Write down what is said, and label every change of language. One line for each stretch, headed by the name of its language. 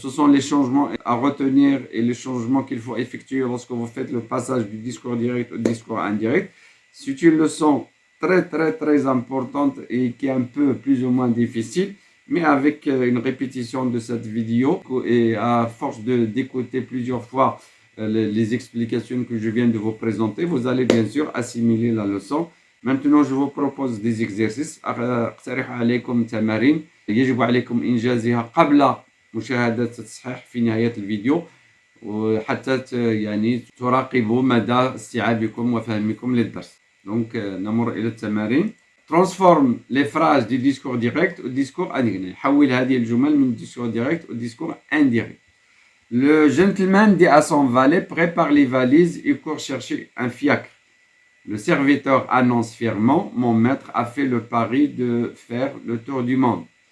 French: Ce sont les changements à retenir et les changements qu'il faut effectuer lorsque vous faites le passage du discours direct au discours indirect. C'est une leçon très importante et qui est un peu plus ou moins difficile, mais avec une répétition de cette vidéo et à force d'écouter plusieurs fois les explications que je viens de vous présenter, vous allez bien sûr assimiler la leçon. Maintenant, je vous propose des exercices.
Arabic: أقترح عليكم تمارين يجب عليكم إنجازها قبل مشاهدة التصحيح في نهاية الفيديو وحتى يعني تراقبوا مدى استيعابكم وفهمكم للدرس.
French: Donc,
Arabic: نمر إلى التمارين.
French: Transforme les phrases du discours direct au discours indirect.
Arabic: حول هذه الجمل من
French: discours direct au discours indirect. Le gentleman dit à son valet, prépare les valises et court chercher un fiacre. Le serviteur annonce fièrement, mon maître a fait le pari de faire le tour du monde.